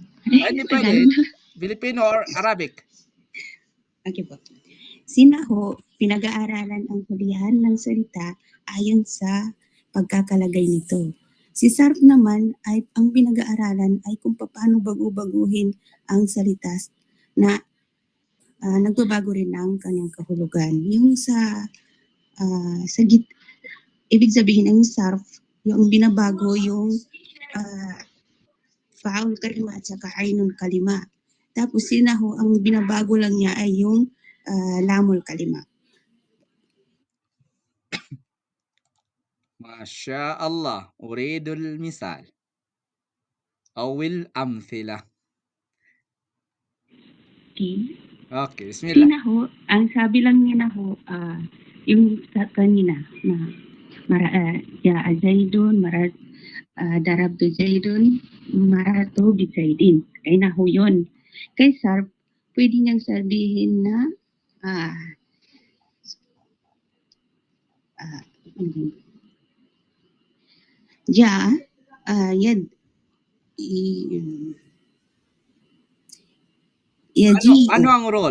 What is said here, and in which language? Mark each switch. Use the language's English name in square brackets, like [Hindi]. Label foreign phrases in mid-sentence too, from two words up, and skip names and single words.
[Filipino] Hindi pwede. Filipino or Arabic? Okay po. Sinaho, pinag-aaralan ang hulihan ng salita ayon sa pagkakalagay nito. Si sarf naman ay ang pinag-aaralan ay kung paano baguhin ang salita na nagbabago rin ang kanyang kahulugan. Yung ibig sabihin ng sarf, yung binabago yung [Arabic] فاء الكلمة [Filipino] at saka [Arabic] عين الكلمة. [Filipino] Tapos sinaho, ang binabago lang niya ay yung [Arabic] لام الكلمة. ما شاء الله. أريد المثال. أول أمثلة. [English] Okay, bismillah. [Filipino] Sinaho, ang sabi lang niya na ho, yung sa kanina na [Arabic] جاء زيدٌ، ضربتُ زيدٌ، مررتُ بزيدٍ. [Filipino] Ay na ho yun. Kay sarf, pwede niyang sabihin na Ano ang role?